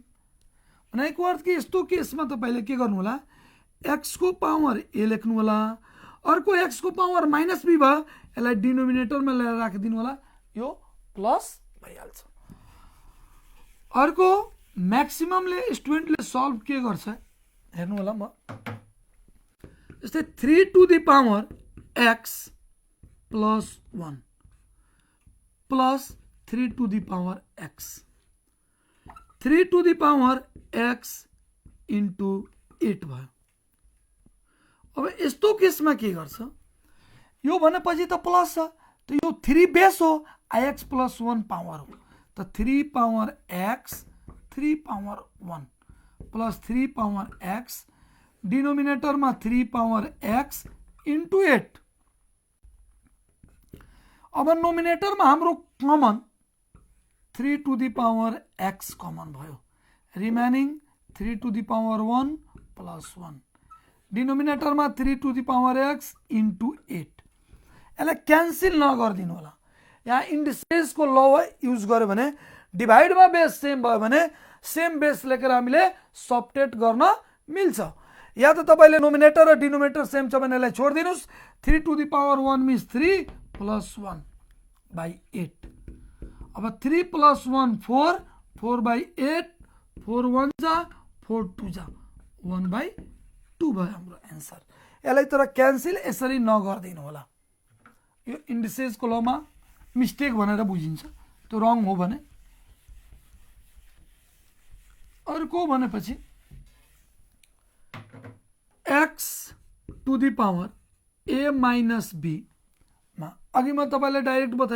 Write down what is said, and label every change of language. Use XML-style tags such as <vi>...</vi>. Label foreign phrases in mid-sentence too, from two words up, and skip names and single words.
<ne>भनेको अर्थ कि यस्तो केसमा तपाईले के गर्नु होला, x को पावर a लेख्नु होला, अर्को x को पावर माइनस b भयो, यसलाई डिनोमिनेटरमा ल्याएर राखिदिनु होला, यो प्लस भइहाल्छ। अर्को म्याक्सिममले स्टुडेन्टले सल्भ के गर्छ हेर्नु होला। म जस्तै</ne> <en>3 to the power x plus 1 plus 3 to the power x, 3 to the power x into 8 भयो।</en> <ne>अब यस्तो केसमा के गर्छ, यो भनेपछि त प्लस छ, त यो 3 बेस हो, ix प्लस 1 पावर हो, त 3 पावर x 3 पावर 1 प्लस 3 पावर x, डिनोमिनेटरमा 3 पावर x इन्टु 8। अब नोमिनेटरमा हाम्रो कमन</ne> <en>3 to the power x</en> <ne>कमन भयो, रिमेनिङ</ne> <en>3 to the power 1 plus 1,</en> <ne>डिनोमिनेटरमा</ne> <en>3 to the power x into 8.</en> <ne>यसलाई क्यान्सिल नगरिदिनु होला। यहाँ इन्डिसेस को ल युज गर्यो भने डिभाइडमा</ne> <en>base same</en> <ne>भयो भने</ne> <en>same base</en> <ne>लेखेर हामीले सबट्र्याक्ट गर्न मिल्छ। या त तपाईले नोमिनेटर र डिनोमिनेटर सेम छ भने यसलाई छोडिदिनुस्,</ne> <en>3 to the power 1 means 3 plus 1 by 8.</en> <ne>अब 3 प्लस 1 4, 4 बाई 8, 4 1 जा 4 2 जा 1 बाई 2 भयो हाम्रो एन्सर। यसलाई तर क्यान्सिल यसरी नगरिदिनु होला, यो इन्डिसेस को लमा मिस्टेक भनेर बुझिन्छ, त्यो रङ हो भने। अर्को भनेपछि</ne> <en>x to the power a minus b</en> <ne>मा अघि म तपाईलाई डाइरेक्ट बताएँ।</ne>